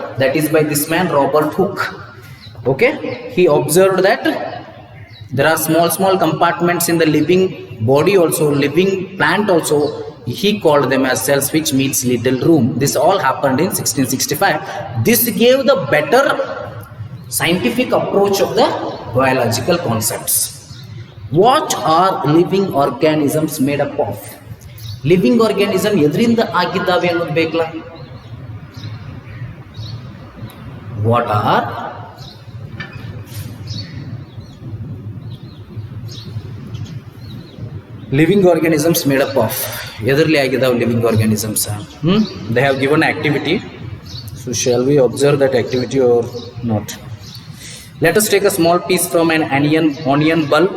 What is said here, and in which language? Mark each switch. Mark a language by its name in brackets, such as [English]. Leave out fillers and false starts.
[English] That is by this man Robert Hooke. Okay, he observed that there are small compartments in the living body also, living plant also. He called them as cells, which means little room. This all happened in 1665. This gave the better scientific approach of the biological concepts. What are living organisms made up of? [Kannada] Living organism ಎದರಿಂದ ಆಗಿದ್ದಾವೆ ಅನ್ನೋದು ಬೇಕಲ್ಲ. [English] What are living organisms made up of? [Kannada] ಎದರಲ್ಲಿ ಆಗಿದ್ದಾವೆ [English] living organisms? They have given activity. So shall we observe that activity or not? Let us take a small piece from an onion bulb.